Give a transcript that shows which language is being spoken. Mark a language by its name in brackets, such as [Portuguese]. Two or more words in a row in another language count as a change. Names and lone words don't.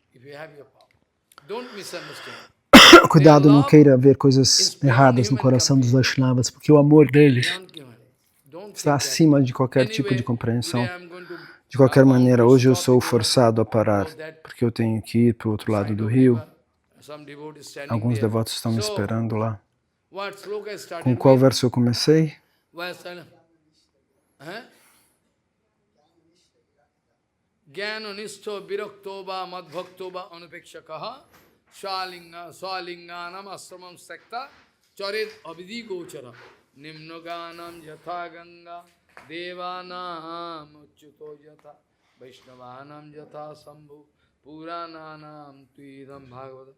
[Portuguese] Cuidado, não queira ver coisas erradas no coração dos Vaishnavas, porque o amor deles está acima de qualquer tipo de compreensão. De qualquer maneira, hoje eu sou forçado a parar, porque eu tenho que ir para o outro lado do rio. Alguns devotos estão me esperando lá. Com qual verso eu comecei? [Sanskrit] Gyano nishto viraktoba madbhaktoba anupekshakaha swalinganam asramam sekta charet abhidi gochara nimnoganam yatha ganga devanam uchuto yatha vaishnavanam yatha sambhu purananam tuidam bhagavata.